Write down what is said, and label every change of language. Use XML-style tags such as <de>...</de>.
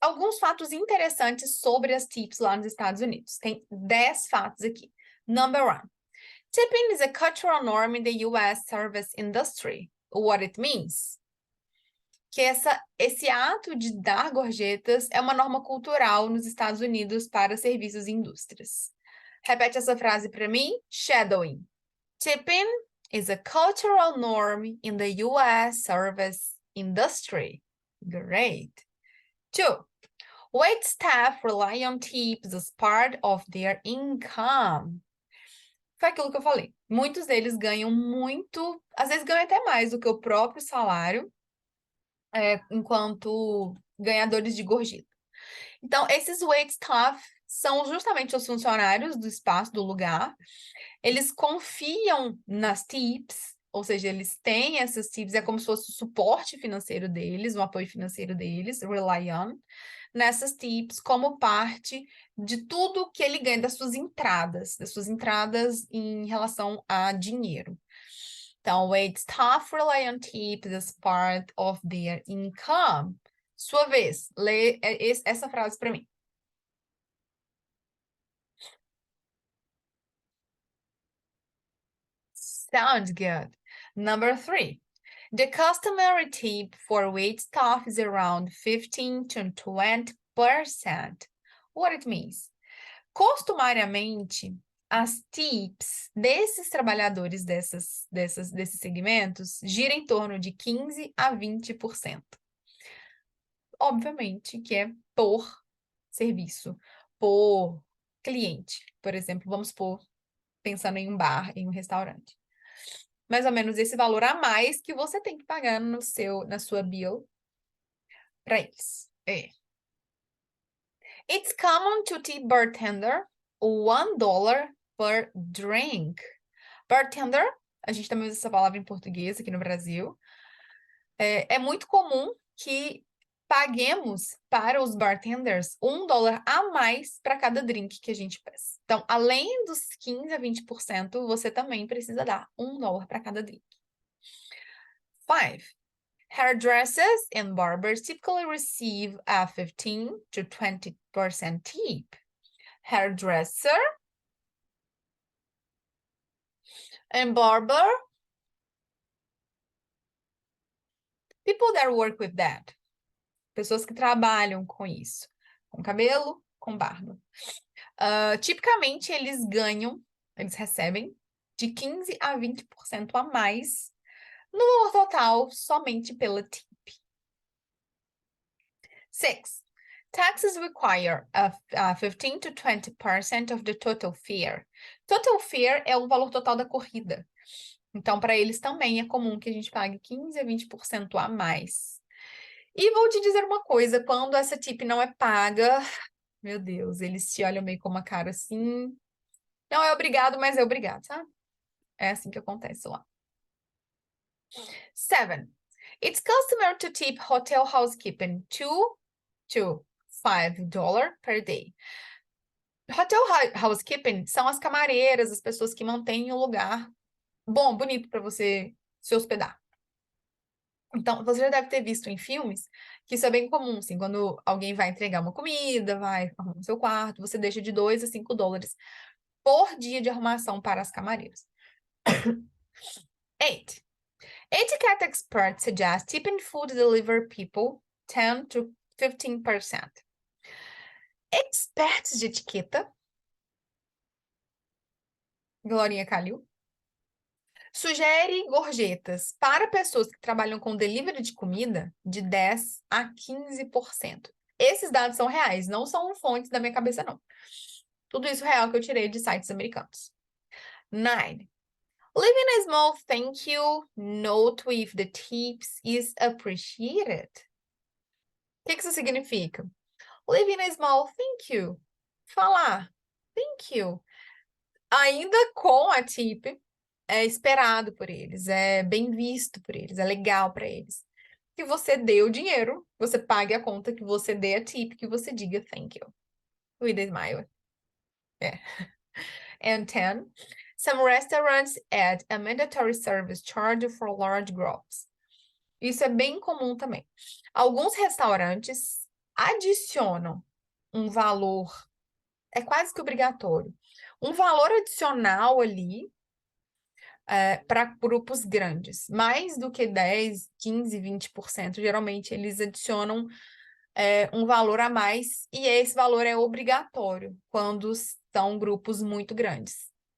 <pt>Alguns fatos interessantes sobre as tips lá nos Estados Unidos. Tem 10 fatos aqui.</pt> <en>Number 1. Tipping is a cultural norm in the U.S. service industry. What it means?</en> <pt>Que esse ato de dar gorjetas é uma norma cultural nos Estados Unidos para serviços e indústrias. Repete essa frase para mim.</pt> <en>Shadowing. Tipping is a cultural norm in the U.S. service industry. Great. 2. Wait staff rely on tips as part of their income.</en> <pt>Foi aquilo que eu falei. Muitos deles ganham muito, às vezes ganham até mais do que o próprio salário, enquanto ganhadores de gorjeta. Então, esses wait staff são justamente os funcionários do espaço, do lugar. Eles confiam nas tips, ou seja, eles têm essas tips, é como se fosse o suporte financeiro deles, o apoio financeiro deles,</pt> <en>rely on,</en> <pt>nessas tips como parte de tudo que ele ganha das suas entradas em relação a dinheiro. Então,</pt> <en>wait staff rely on tips as part of their income.</en> <pt>Sua vez, lê essa frase para mim.</pt> <en>Sounds good. Number 3. The customary tip for wait staff is around 15 to 20%. What it means?</en> <pt>Costumariamente, as tips desses trabalhadores desses segmentos gira em torno de 15 a 20%. Obviamente que é por serviço, por cliente. Por exemplo, vamos supor, pensando em um bar, em um restaurante. Mais ou menos esse valor a mais que você tem que pagar na sua bill para eles.</pt> <en>It's common to tip bartender $1 per drink.</en> <pt>Bartender, a gente também usa essa palavra em português aqui no Brasil. É muito comum que paguemos para os bartenders $1 a mais para cada drink que a gente peça. Então, além dos 15 a 20%, você também precisa dar $1 para cada drink. 5.</pt> <en>Hairdressers and barbers typically receive a 15 to 20% tip. Hairdresser and barber, people that work with that.</en> <pt>Pessoas que trabalham com isso. Com cabelo, com barba. Tipicamente, eles recebem de 15 a 20% a mais no valor total somente pela tip. 6. Taxes require a 15 to 20% of the total fare. Total fare é o valor total da corrida. Então, para eles também é comum que a gente pague 15 a 20% a mais. E vou te dizer uma coisa, quando essa tip não é paga, meu Deus, eles te olham meio com uma cara assim. Não é obrigado, mas é obrigado, sabe? É assim que acontece lá. 7.</pt> <en>It's customary to tip hotel housekeeping $2 to $5 per day.</en> <pt>Hotel housekeeping são as camareiras, as pessoas que mantêm o lugar bom, bonito para você se hospedar. Então, você já deve ter visto em filmes que isso é bem comum, assim, quando alguém vai entregar uma comida, vai arrumar o seu quarto, você deixa de $2 a $5 por dia de arrumação para as camareiras. 8.</pt> <en>Etiquette experts suggest tipping food delivery people 10 to 15%.</en> <pt>Experts de etiqueta, Glorinha Calil, sugere gorjetas para pessoas que trabalham com delivery de comida de 10 a 15%. Esses dados são reais, não são fontes da minha cabeça, não. Tudo isso real que eu tirei de sites americanos. 9.</pt> <en>Leaving a small thank you note with the tips is appreciated.</en> <pt>O que isso significa?</pt> <en>Leaving a small thank you.</en> <pt>Falar</pt> <en>thank you.</en> <pt>Ainda com a tip, é esperado por eles, é bem visto por eles, é legal para eles. Que você dê o dinheiro, você pague a conta, que você dê a tip, que você diga</pt> <en>thank you. With a smile. And 10. Some restaurants add a mandatory service charge for large groups.</en> <pt>Isso é bem comum também. Alguns restaurantes adicionam um valor, é quase que obrigatório, um valor adicional ali para grupos grandes. Mais do que 10, 15, 20%, geralmente eles adicionam um valor a mais, e esse valor é obrigatório quando são grupos muito grandes.</pt>